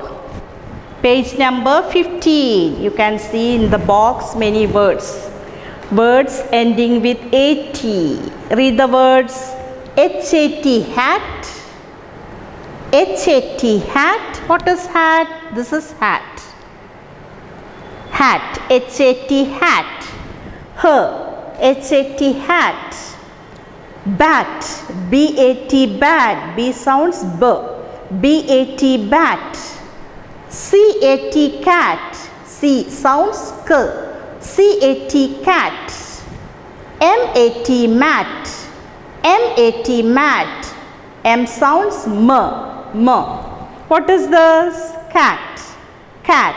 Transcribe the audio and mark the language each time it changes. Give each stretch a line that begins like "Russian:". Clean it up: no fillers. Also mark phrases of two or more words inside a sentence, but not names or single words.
English: Page number 15. You can see in the box many words. Words ending with AT. Read the words. HAT, hat. HAT, hat. What is hat? This is hat. Hat. HAT, hat. Her. HAT, hat. Bat. BAT, bat. B sounds B. BAT, bat. CAT, cat. C sounds K. CAT, cat. MAT, mat. MAT, mat. M sounds M. M. What is this? Cat. Cat.